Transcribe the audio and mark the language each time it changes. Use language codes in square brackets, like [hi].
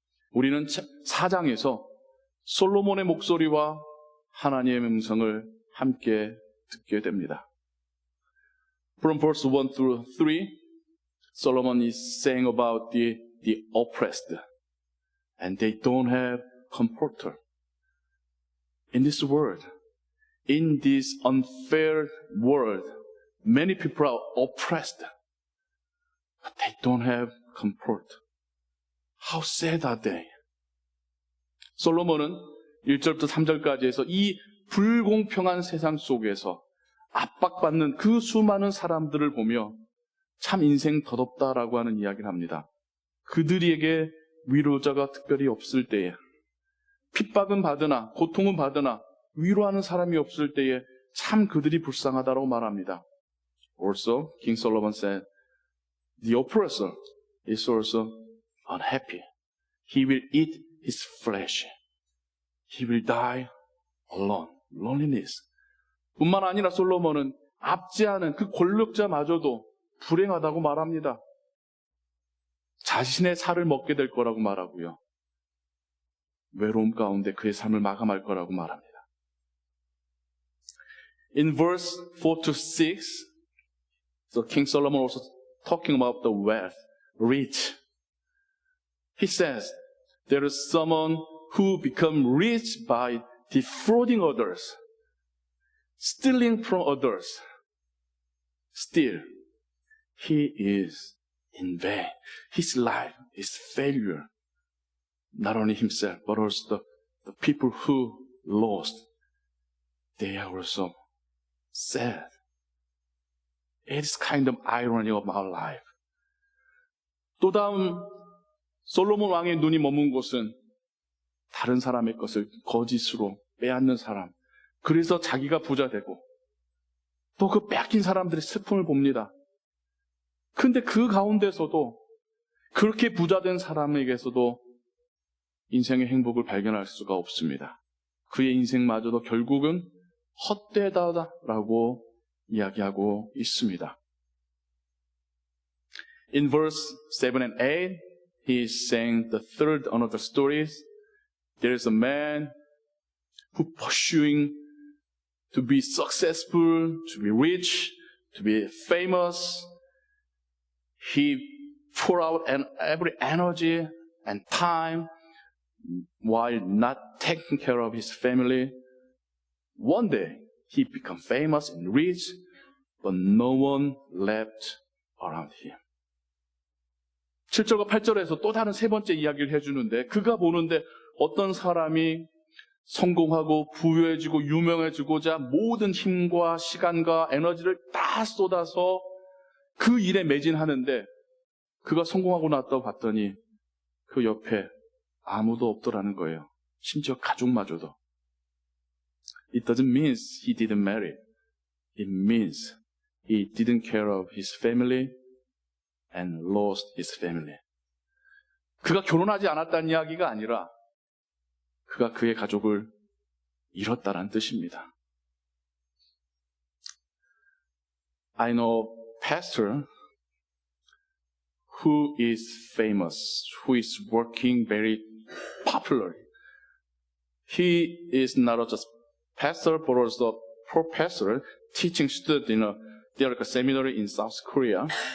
[ko] 우리는 4장에서 솔로몬의 목소리와 하나님의 음성을 함께 듣게 됩니다. [en] From verse 1 through 3, Solomon is saying about the oppressed, and they don't have comforter. In this world, in this unfair world, many people are oppressed, but they don't have comfort. How sad are they? [ko] 솔로몬은 1절부터 3절까지 해서 이 불공평한 세상 속에서 압박받는 그 수많은 사람들을 보며 참 인생 더럽다라고 하는 이야기를 합니다. 그들에게 위로자가 특별히 없을 때에, 핍박은 받으나 고통은 받으나 위로하는 사람이 없을 때에 참 그들이 불쌍하다고 말합니다. [en] Also, King Solomon said, the oppressor is also unhappy. He will eat his flesh. He will die alone. Loneliness. [ko] 뿐만 아니라 솔로몬은 압제하는 그 권력자마저도 불행하다고 말합니다. 자신의 살을 먹게 될 거라고 말하고요. 외로움 가운데 그의 삶을 마감할 거라고 말합니다. [en] In verse 4 to 6, so King Solomon also talking about the wealth, rich. He says, there is someone who become rich by defrauding others, stealing from others. Still, he is in vain. His life is failure. Not only himself, but also the people who lost. They are also sad. It's kind of irony of our life. [ko] 또 다음 솔로몬 왕의 눈이 머문 곳은 다른 사람의 것을 거짓으로 빼앗는 사람. 그래서 자기가 부자 되고 또 그 뺏긴 사람들의 슬픔을 봅니다. 근데 그 가운데서도 그렇게 부자된 사람에게서도 인생의 행복을 발견할 수가 없습니다. 그의 인생마저도 결국은 헛되다라고 이야기하고 있습니다. [en] In verse 7 and 8, he is saying the third another stories. There is a man who pursuing to be successful, to be rich, to be famous. He pour out every energy and time while not taking care of his family. One day, he became famous and rich, but no one left around him. [ko] 7절과 8절에서 또 다른 세 번째 이야기를 해주는데 그가 보는데 어떤 사람이 성공하고 부유해지고 유명해지고자 모든 힘과 시간과 에너지를 다 쏟아서 그 일에 매진하는데 그가 성공하고 났다고 봤더니 그 옆에 아무도 없더라는 거예요. 심지어 가족마저도. [en] It doesn't mean he didn't marry. It means he didn't care of his family and lost his family. [ko] 그가 결혼하지 않았다는 이야기가 아니라 그가 그의 가족을 잃었다는 뜻입니다. [en] I know a pastor who is famous, who is working very popularly. He is not just pastor, but also professor teaching students in a theological seminary in South Korea.